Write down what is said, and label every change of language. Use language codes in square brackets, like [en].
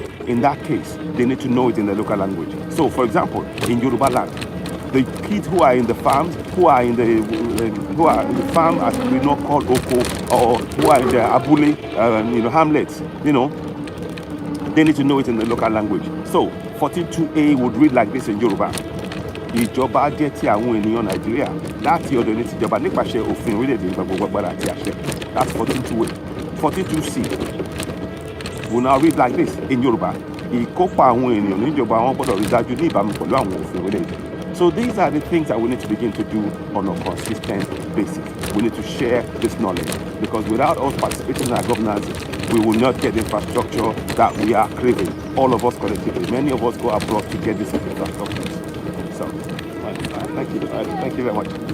[en] In that case, they need to know it in the local language. So, for example, in Yoruba land, the kids who are in the farms, who are in the farm, as we know called Oko, or who are in the Abule, hamlets, they need to know it in the local language. So 14(2)(a) would read like this in Yoruba. [yo] Ìjọba jẹ́ ti àwọn ènìyàn Nàìjíríà láti ọ̀dọ̀ ní tìjọba nípasẹ̀ òfin orílẹ̀-èdè gbogbo agbára àti àṣẹ. [en] That's 14(2)(a). 14(2)(c) will now read like this in Yoruba. [yo] Ìkópa àwọn ènìyàn níjọba wọn gbọ́dọ̀ rí dájú ní ìbámu pẹ̀lú àwọn òfin orílẹ̀-èdè. [en] So these are the things that we need to begin to do on a consistent basis. We need to share this knowledge, because without us participating in our governance, we will not get the infrastructure that we are craving. All of us collectively. Many of us go abroad to get this infrastructure. So, thank you very much.